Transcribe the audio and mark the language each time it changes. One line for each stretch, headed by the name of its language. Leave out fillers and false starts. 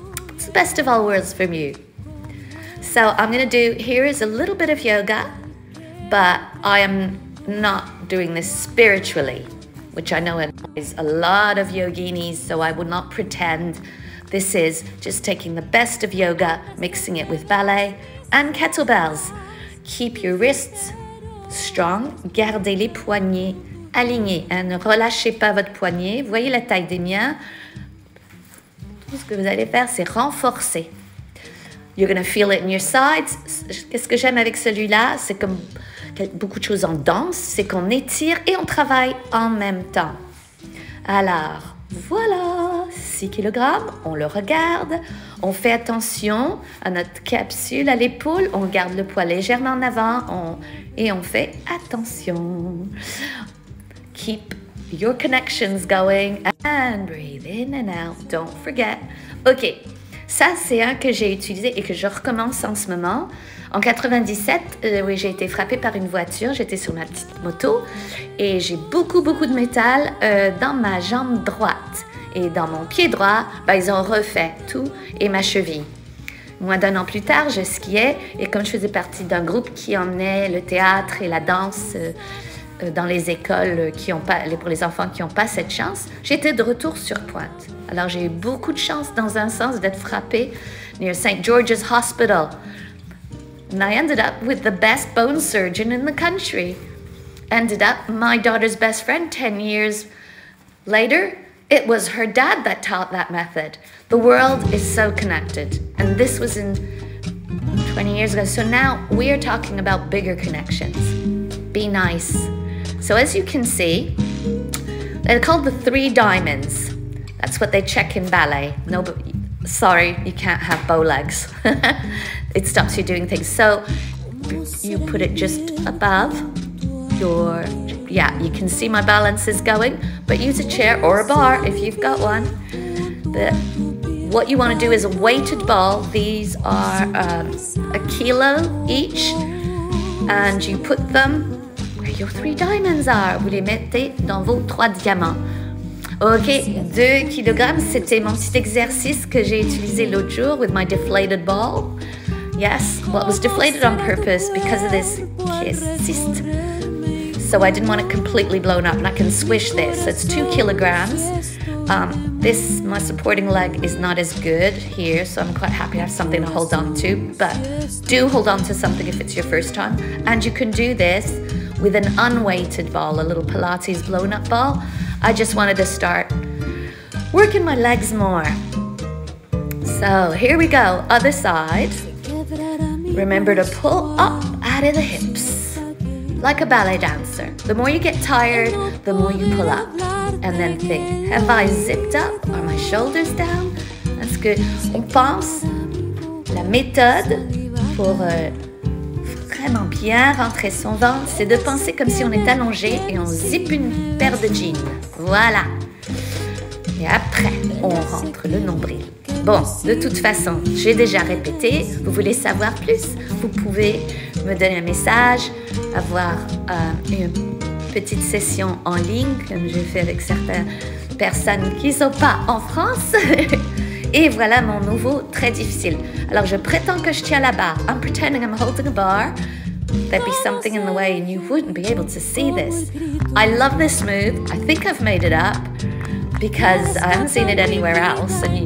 English: It's the best of all worlds from you. So I'm going to do, here is a little bit of yoga, but I am not doing this spiritually, which I know is a lot of yoginis, so I will not pretend. This is just taking the best of yoga, mixing it with ballet and kettlebells. Keep your wrists strong,
French: gardez les poignets alignés, ne relâchez pas votre poignet. Vous voyez la taille des miens. Tout ce que vous allez faire, c'est renforcer.
English: You're going to feel it in your sides.
French: Qu'est-ce que j'aime avec celui-là? C'est comme beaucoup de choses en danse, c'est qu'on étire et on travaille en même temps. Alors, voilà, 6 kg, on le regarde, on fait attention à notre capsule à l'épaule, on garde le poids légèrement en avant et on fait attention.
English: Keep your connections going and breathe in and out, don't forget.
French: Ok, ça c'est un que j'ai utilisé et que je recommence en ce moment. En 97, oui, j'ai été frappée par une voiture, j'étais sur ma petite moto et j'ai beaucoup de métal dans ma jambe droite. Et dans mon pied droit, ils ont refait tout et ma cheville. Moins d'un an plus tard, je skiais et comme je faisais partie d'un groupe qui emmenait le théâtre et la danse dans les écoles pour les enfants qui n'ont pas cette chance, j'étais de retour sur Pointe. Alors j'ai eu beaucoup de chance dans un sens d'être frappée
English: near St. George's Hospital. And I ended up with the best bone surgeon in the country. Ended up my daughter's best friend 10 years later. It was her dad that taught that method. The world is so connected. And this was in 20 years ago. So now we are talking about bigger connections. Be nice. So as you can see, they're called the 3 diamonds. That's what they check in ballet. No, but sorry, you can't have bow legs. It stops you doing things. So you put it just above your, you can see my balance is going, but use a chair or a bar if you've got one. What you want to do is a weighted ball. These are 1 kilo each, and you put them where your 3 diamonds are.
French: Vous les mettez dans vos 3 diamants. Ok, 2 kg, c'était mon petit exercice que j'ai utilisé l'autre jour
English: with my deflated ball. Yes, well, it was deflated on purpose because of this cyst. So I didn't want it completely blown up, and I can swish this. So it's 2 kilograms. My supporting leg is not as good here, so I'm quite happy to have something to hold on to. But do hold on to something if it's your first time. And you can do this with an unweighted ball, a little Pilates blown up ball. I just wanted to start working my legs more. So here we go, other side. Remember to pull up out of the hips, like a ballet dancer. The more you get tired, the more you pull up. And then think, have I zipped up? Are my shoulders down? That's good.
French: On pense, la méthode pour vraiment bien rentrer son ventre, c'est de penser comme si on est allongé et on zippe une paire de jeans. Voilà. Et après, on rentre le nombril. Bon, de toute façon, j'ai déjà répété. Vous voulez savoir plus? Vous pouvez me donner un message, avoir une petite session en ligne, comme je fais avec certaines personnes qui ne sont pas en France. Et voilà mon nouveau très difficile. Alors je prétends que je tiens la barre.
English: I'm pretending I'm holding a bar. There'd be something in the way and you wouldn't be able to see this. I love this move. I think I've made it up because I haven't seen it anywhere else.